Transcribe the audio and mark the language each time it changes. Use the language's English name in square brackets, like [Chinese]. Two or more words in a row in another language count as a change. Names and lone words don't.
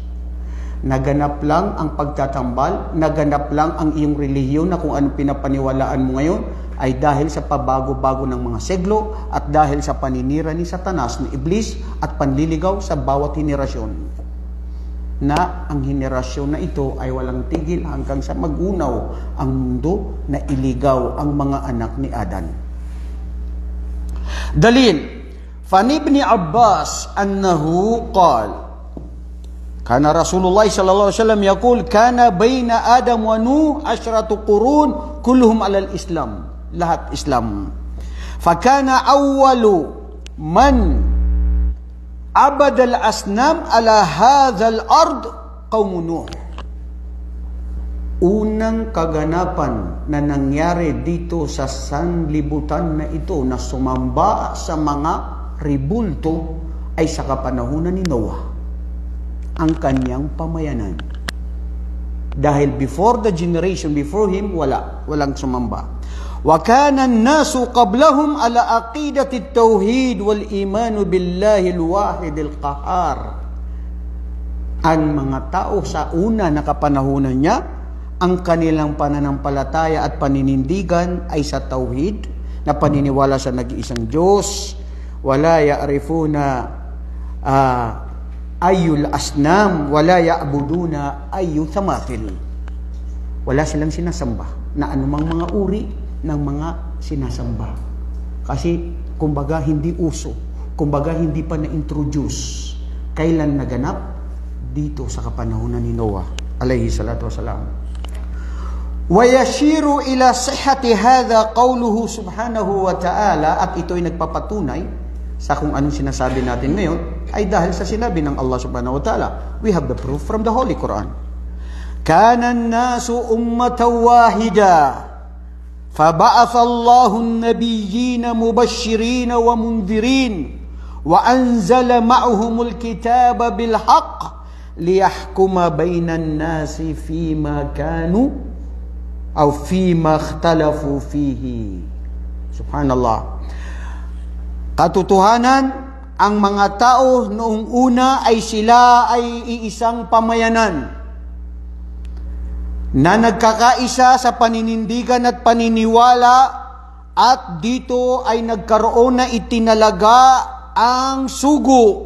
[Filipino] Naganap lang ang pagtatambal, naganap lang ang iyong relihiyon na kung anong pinapaniwalaan mo ngayon ay dahil sa pabago-bago ng mga seglo at dahil sa paninira ni Satanas, ni Iblis at panliligaw sa bawat henerasyon. Na ang henerasyon na ito ay walang tigil hanggang sa magunaw ang mundo na iligaw ang mga anak ni Adan. Dalil, [Arabic] فعن ابن عباس أنه قال كان رسول الله صلى الله عليه وسلم يقول كان بين آدم ونوح 10 قرون كلهم على الإسلام, [Filipino] lahat Islam. [Arabic] فكان أول من عبد الأصنام على هذه الأرض قوم نوح. [Filipino] Unang kaganapan na nangyari dito sa sanlibutan na ito na sumamba sa mga ribulto ay sa kapanahunan ni Noah, ang kanyang pamayanan. [English] Dahil before the generation before him, [Filipino] walang sumamba. [Arabic] وكان الناس قبلهم على عقيدة التوحيد والإيمان بالله الواحد القهار. [Filipino] Ang mga tao sa una na kapanahunan niya, ang kanilang pananampalataya at paninindigan ay sa tauhid, na paniniwala sa nag-iisang Diyos. [Arabic] ولا يعرفون أي أصنام ولا يعبدون أي تماثيل. [Filipino] Wala silang sinasamba na anumang mga uri ng mga sinasamba. Kasi kumbaga hindi uso, kumbaga hindi pa na-introduce. Kailan naganap? Dito sa kapanahunan ni Noah [Arabic] عليه الصلاة والسلام. وَيَشِيرُ إِلَى صِحَّةِ هَذَا قَوْلُهُ سُبْحَانَهُ وَتَعَالَى. [Filipino] At ito'y nagpapatunay sa kung anong sinasabi natin ngayon ay dahil sa sinabi ng Allah [Arabic] سبحانه وتعالى. [English] We have the proof from the Holy Quran. [Arabic] كَانَ النَّاسُ أُمَّةً وَاحِدًا فَبَعَثَ اللَّهُ النَّبِيِّينَ مُبَشِّرِينَ وَمُنذِرِينَ وَأَنزَلَ مَعَهُمُ الْكِتَابَ بِالْحَقِّ لِيَحْكُمَ بَيْنَ النَّاسِ فِيمَا كَانُوا أو فيما اختلفوا فيه. سبحان الله. [Filipino] Katotohanan, ang mga tao noong una ay sila ay iisang pamayanan na nagkakaisa sa paninindigan at paniniwala, at dito ay nagkaroon na itinalaga ang sugo.